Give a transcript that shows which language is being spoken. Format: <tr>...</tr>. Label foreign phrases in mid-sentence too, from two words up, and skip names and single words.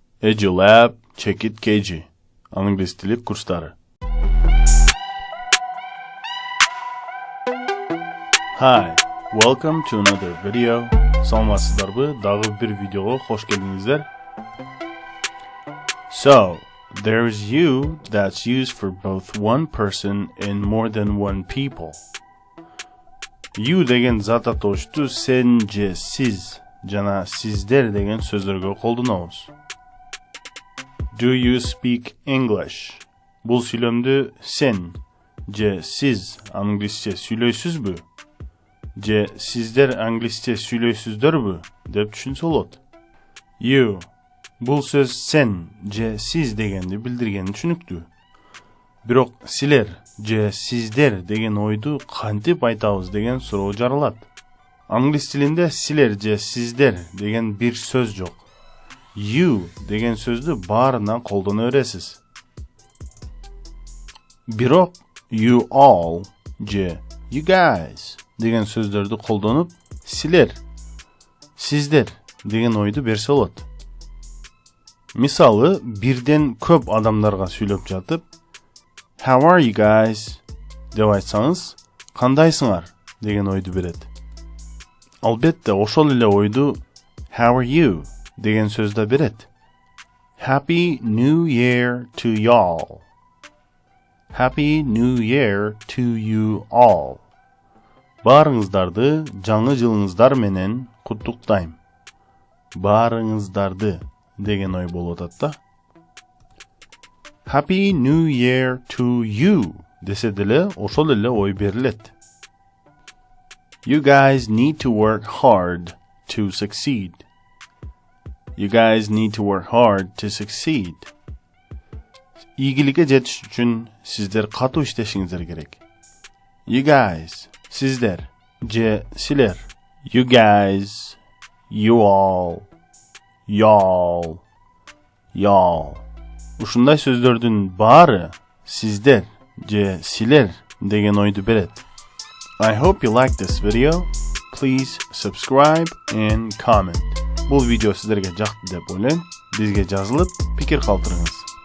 <ky>EduLab, Check It KG. Англис тили курстары.</ky> <en>Hi, welcome to another video.</en> <ky>Саламатсыздарбы, дагы бир видеого хош келдиңиздер.</ky> <en>So, there's you that's used for both one person and more than one people.</en> <ky>You деген зат атошту сен же сиз жана сиздер деген сөздөргө колдонобуз.</ky> <en>Do you speak English?</en> <ky>Бул сүйлөмдү сен же сиз англисче сүйлөйсүзбү? Же сиздер англисче сүйлөйсүздөрбү деп түшүнсө болот. You. Бул сөз сен же сиз дегенди билдиргени түшүнүктүү. Бирок силер же сиздер деген ойду кантип айтабыз деген суроо жаралат. Англис тилинде силер же сиздер деген бир сөз жок. You деген сөздү баарына колдоно бересиз. Бирок</ky> <en>you all</en> <ky>же</ky> <en>you guys</en> <ky>деген сөздөрдү колдонуп силер, сиздер деген ойду берсе болот. Мисалы, бирден көп адамдарга сүйлөп жатып,</ky> <en>How are you guys?</en> <ky>деп айтсаңыз, кандайсыңар деген ойду берет. Албетте, ошол эле ойду</ky> <en>How are you?</en> <ky>деген сөздө берет.</ky> <en>Happy New Year to y'all. Happy New Year to you all.</en> <ky>Баарыңыздарды жаңы жылыңыздар менен куттуктайм. Баарыңыздарды деген ой болот атта.</ky> <en>Happy New Year to you</en> <ky>десе деле ошол эле ой берилет.</ky> <en>You guys need to work hard to succeed. You guys need to work hard to succeed.</en> <ky>Ийгиликке жетиш үчүн сиздер катуу иштешиңиздер керек.</ky> <en>You guys,</en> <ky>сиздер, же силер.</ky> <en>You guys, you all, y'all, y'all.</en> <ky>Ушундай сөздөрдүн баары сиздер, же силер деген ойду берет.</ky> <en>I hope you like this video. Please subscribe and comment.</en> <ky>Бул видео сиздерге жакты деп ойлойм. Бизге жазылып, пикир калтырыңыз.</ky>